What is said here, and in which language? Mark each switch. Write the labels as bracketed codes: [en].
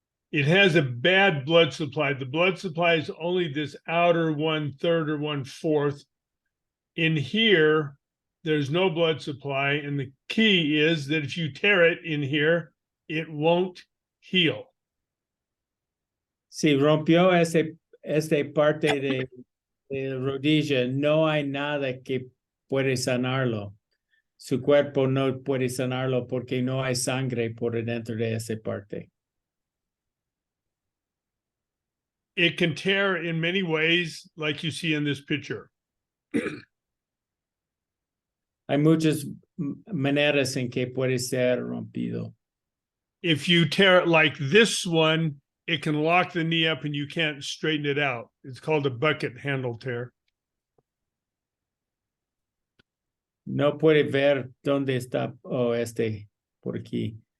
[en] It has a bad blood supply. The blood supply is only this outer 1/3 or 1/4. In here, there's no blood supply. And the key is that if you tear it in here, it won't heal. [es] Si rompió esta parte de rodilla, no hay nada que puede sanarlo. Su cuerpo no puede sanarlo porque no hay sangre por dentro de esa parte. [en] It can tear in many ways, like you see in this picture. [es] Hay muchas maneras en que puede ser rompido. [en] If you tear it like this one, it can lock the knee up and you can't straighten it out. It's called a bucket handle tear. [es] No puede ver dónde está por aquí.